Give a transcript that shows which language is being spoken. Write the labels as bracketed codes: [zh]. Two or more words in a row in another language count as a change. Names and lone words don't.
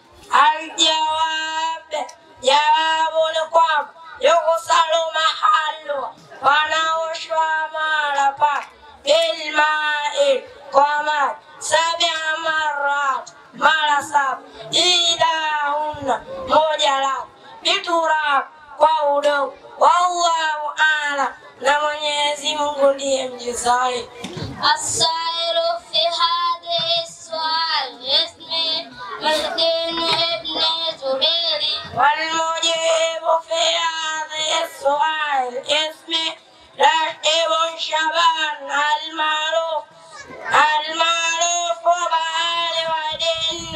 [sw] Aljawab, jawabu ni kwamba [ar] يغسل المحل, [sw] wanaoshwa mara pake bilmai, kwa maji, 7 marat, mara 7, idahunna, moja la biturab, kwa udongo. [ar] والله أعلم, [sw] na Mwenyezi Mungu ndiye mjuzi. [ar] السائل في هذه السؤال اسمي مهدين ابن زبيري، والمجيب في هذه السؤال اسمي رشيد شبان المعروف بآل ودين.